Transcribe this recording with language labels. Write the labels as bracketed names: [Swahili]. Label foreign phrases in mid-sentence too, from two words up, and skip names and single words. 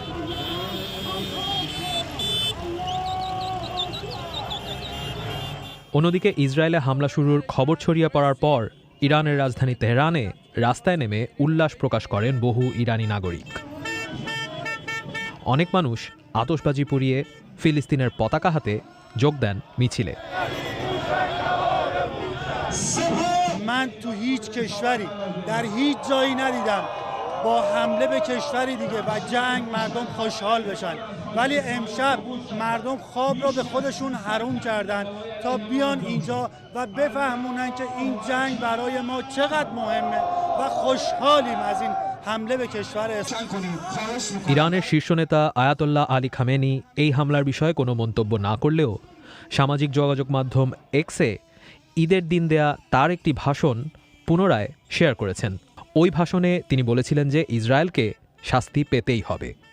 [Bangla] অন্যদিকে ইসরায়েলে হামলা শুরুর খবর ছড়িয়ে পড়ার পর ইরানের রাজধানী তেহরানে রাস্তায় নেমে উল্লাস প্রকাশ করেন বহু ইরানি নাগরিক। অনেক মানুষ আতশবাজি পুড়িয়ে ফিলিস্তিনের পতাকা হাতে যোগ দেন মিছিলে। [Persian] من تو هیچ کشوری در هیچ جایی ندیدم با حمله به کشوری دیگه و جنگ مردم خوشحال بشن، ولی امشب مردم خواب رو به خودشون حروم کردن تا بیان اینجا و بفهمونن که این جنگ برای ما چقدر مهمه و خوشحالیم از این حمله به کشور اسرائیل। [Bangla] ইরানের শীর্ষ নেতা আয়াতোল্লাহ আলী খামেনি এই হামলার বিষয়ে কোনো মন্তব্য না করলেও সামাজিক যোগাযোগ মাধ্যম এক্সে ঈদের দিন দেয়া তার একটি ভাষণ পুনরায় শেয়ার করেছেন। ওই ভাষণে তিনি বলেছিলেন যে ইসরায়েলকে শাস্তি পেতেই হবে।